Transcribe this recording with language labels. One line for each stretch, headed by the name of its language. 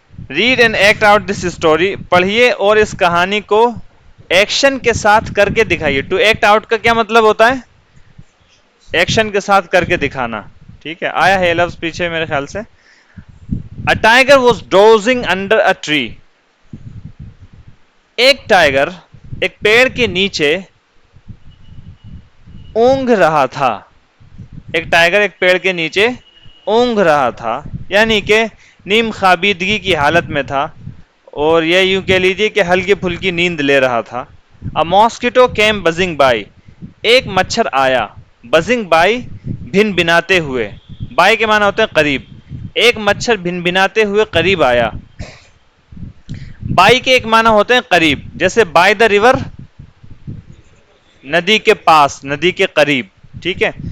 English: Read and act out this story.
Urdu: پڑھیے اور اس کہانی کو ایکشن کے ساتھ کر کے دکھائیے. ٹو ایکٹ آؤٹ کا کیا مطلب ہوتا ہے؟ ایکشن کے ساتھ کر کے دکھانا. ٹھیک ہے. آیا ہے لفظ پیچھے میرے خیال سے.
English: A tiger was dozing under a tree.
Urdu: ایک ٹائگر ایک پیڑ کے نیچے اونگھ رہا تھا. ایک ٹائگر ایک پیڑ کے نیچے اونگھ رہا تھا یعنی کہ نیم خوابیدگی کی حالت میں تھا اور یہ یوں کہہ لیجیے کہ ہلکی پھلکی نیند لے رہا تھا.
English: A mosquito came buzzing by.
Urdu: ایک مچھر آیا.
English: buzzing by
Urdu: بھن بناتے ہوئے. بائی کے معنی ہوتے ہیں قریب. ایک مچھر بھن بناتے ہوئے قریب آیا. بائی کے ایک معنی ہوتے ہیں قریب. جیسے
English: by the river
Urdu: ندی کے پاس, ندی کے قریب. ٹھیک ہے.